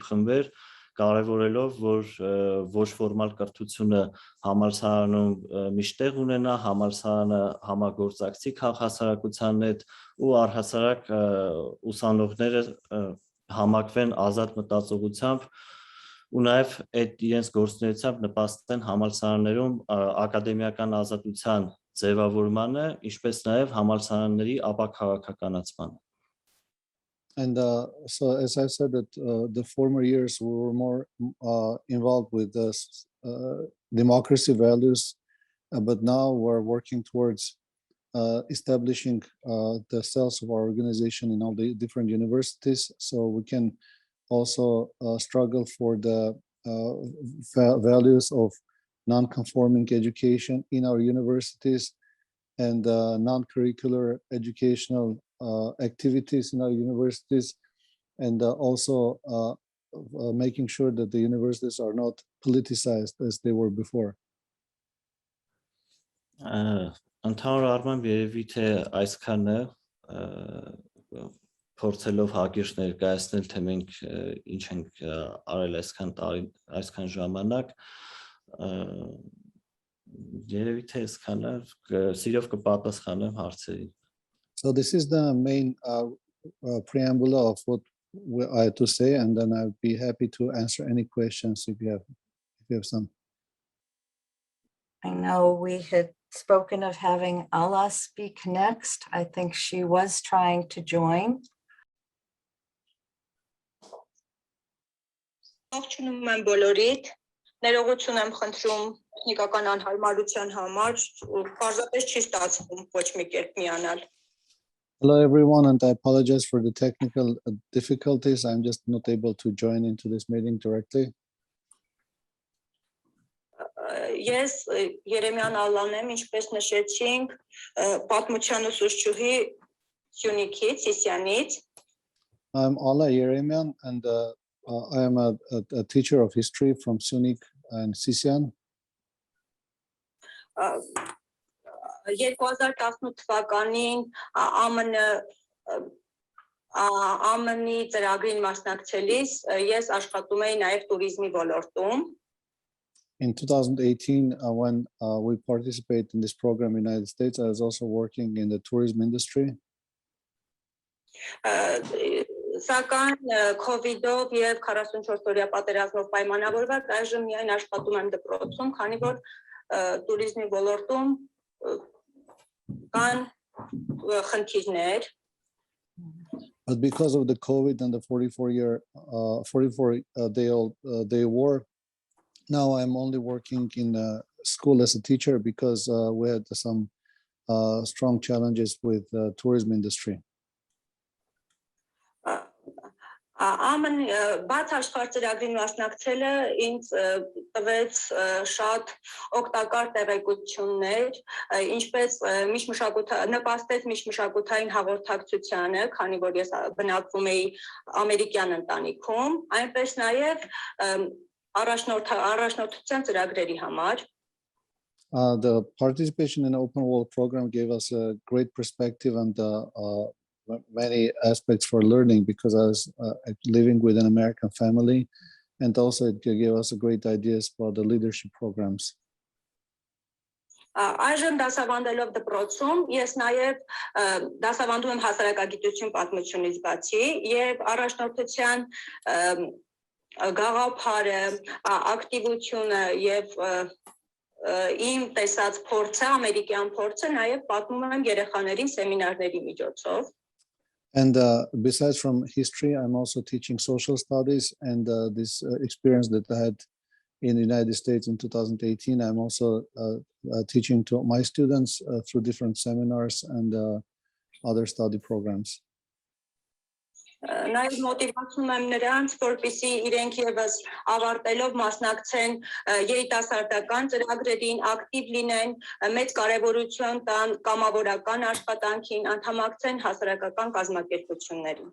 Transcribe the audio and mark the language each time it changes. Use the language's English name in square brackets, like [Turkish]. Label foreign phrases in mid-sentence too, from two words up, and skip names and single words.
[Armenian] խմբեր, կարևորելով որ ոչ ֆորմալ կրթությունը համալսարանում միշտ տեղ ունենա, համալսարանը համագործակցի քաղաքացիության հետ ու առհասարակ ուսանողները համակվեն ազատ մտածողությամբ ու նաև այդ իրենց գործունեությամբ նպաստեն համալսարաններում ակադեմիական ազատության ձևավորմանը, ինչպես նաև համալսարանների ապաքաղաքականացմանը։ [English] And so, as I said, that the former years we were more involved with the democracy values, but now we're working towards establishing the cells of our organization in all the different universities, so we can also struggle for the values of non-conforming education in our universities and non-curricular educational activities in our universities, and also making sure that the universities are not politicized as they were before. [Armenian] Ընդհանուր առմամբ երևի թե այսքանը փորձելով հակիրճ ներկայացնել, թե մենք ինչ ենք արել այսքան ժամանակ, երևի թե այսքանը, սիրով կպատասխանեմ հարցերին։ [English] So this is the main preamble of what I had to say, and then I'd be happy to answer any questions if you have some. I know we had spoken of having Alla speak next. I think she was trying to join. [Armenian] Ողջունում եմ բոլորիդ, ներողություն եմ խնդրում տեխնիկական անհարմարության համար, պարզապես չի ստացվում ոչ մի կերպ միանալ։ [English] Hello everyone, and I apologize for the technical difficulties. I'm just not able to join into this meeting directly. [Armenian] Ես Երեմյան Ալլան եմ, ինչպես նշեցինք, պատմության ուսուցչուհի Syunikից, Sisianից։ [English] I'm Alla Yeremyan, and I am a teacher of history from Syunik and Sisian. [Armenian] 2018 թվականին ԱՄՆ-ի ծրագրին մասնակցելիս ես աշխատում էի նաև туриզմի ոլորտում։ [English] In 2018, when we participated in this program in the United States, I was also working in the tourism industry. [Armenian] Սակայն COVID-ով եւ 44-օրյա պատերազմով պայմանավորված այժմ միայն աշխատում եմ դպրոցում, քանի որ туриզմի ոլորտում կան խնդիրներ։ [English] But because of the COVID and the 44-day war, now I'm only working in a school as a teacher because we had some strong challenges with the tourism industry. [Armenian] Բաց աշխարհ ծրագրին մասնակցելը ինձ տվեց շատ օգտակար տեղեկություններ, ինչպես նպաստեց միջմշակութային հաղորդակցությանը, քանի որ ես բնակվում էի ամերիկյան ընտանիքում, այնպես նաև առաջնորդության ծրագրերի համար։ [English] The participation in the Open World program gave us a great perspective and many aspects for learning, because I was living with an American family, and also it gave us great ideas for the leadership programs. [Armenian] Այժմ դասավանդելով դպրոցում ես նաև դասավանդում եմ հասարակագիտություն պատմությունից բացի եւ առաջնորդության գաղափարը, ակտիվությունը եւ իմ տեսած փորձը, ամերիկյան փորձը նաև պատմում եմ երեխաներին սեմինարների միջոցով։ [English] And besides from history, I'm also teaching social studies, and this experience that I had in the United States in 2018, I'm also teaching to my students through different seminars and other study programs. [Armenian] Նաև մոտիվացնում եմ նրանց, որպեսզի իրենք եւս ավարտելով մասնակցեն երիտասարդական ծրագրերին, ակտիվ լինեն, մեծ կարեւորություն տան կամավորական աշխատանքին, անդամակցեն հասարակական կազմակերպություններին։